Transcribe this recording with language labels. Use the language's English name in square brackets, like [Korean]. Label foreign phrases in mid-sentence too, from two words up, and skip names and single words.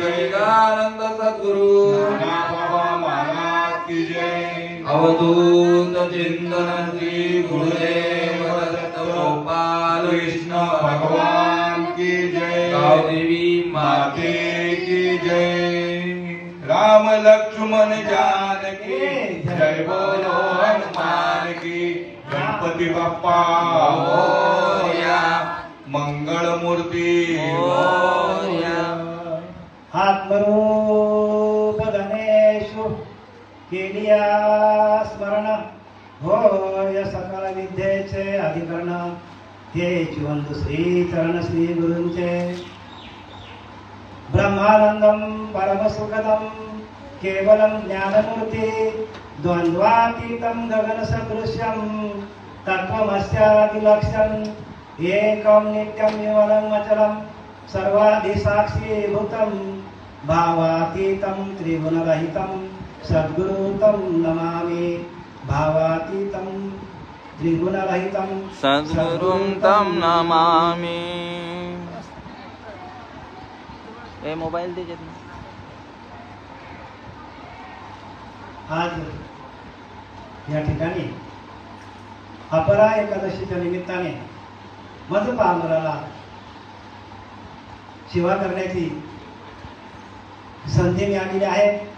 [Hindi] सच्चिदानंद सद्गुरु नाना बाबा महाराज की जय अवधूत चिंतन श्री गुरुदेव दत्त गोपाल कृष्ण भगवान की जय गावदेवी माते की जय राम लक्ष्मण जानकी जय बोलो हनुमान की [Marathi] गणपती बाप्पा मोरया मंगल मूर्ती मोरया आत्मरूप गणेशु केलिया स्मरण होय सकल विद्येचे अधिकरण ते वंदु श्री चरण श्री गुरूंचे [Sanskrit] ब्रह्मानंदम परमसुखदम केवलम ज्ञानमूर्ति द्वंद्वातीतं गगन सदृश्यम तत्वमस्यादिलक्ष्यम एकं नित्यं निर्मलं अचलं सर्वाधिसाक्षी भूतं भावातीतं त्रिगुणरहितं सद्गुरुं नमामि भावातीतं त्रिगुणरहितं सद्गुरुं तं नमामि। [Marathi] ए मोबाईल दे जल्दी। आज या ठिकाणी अपरा एकादशीच्या निमित्ताने मधुपामराला सेवा करण्याची संधी मिळालेली आहे।